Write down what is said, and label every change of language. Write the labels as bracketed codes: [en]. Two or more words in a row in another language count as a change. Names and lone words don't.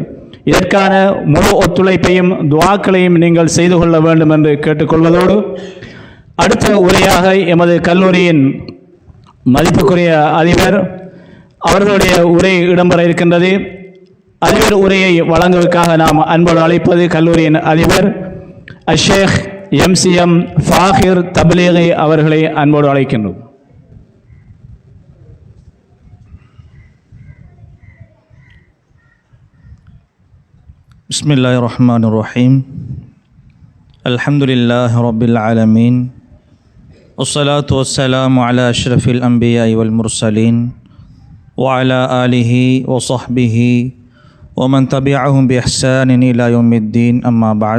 [ta] இதற்கான முழு ஒத்துழைப்பையும் துஆக்களையும் நீங்கள் செய்து கொள்ள வேண்டும் என்று கேட்டுக்கொள்வதோடு அடுத்த உரையாக எமது கல்லூரியின் மதிப்புக்குரிய அதிபர் அவர்களுடைய உரை இடம்பெற இருக்கின்றது. அதிபர் உரையை வழங்குவதற்காக நாம் அன்போடு அழைப்பது கல்லூரியின் அதிபர் அஷேக் MCM ஃபாஹிர் தப்லீகி அவர்களை அன்போடு அழைக்கின்றோம். [ar] بسم الله الرحمن الرحيم. الحمد لله رب العالمين. والصلاة والسلام على أشرف الأنبياء والمرسلين وعلى آله وصحبه ومن تبعهم بإحسان إلى يوم الدين أما بعد.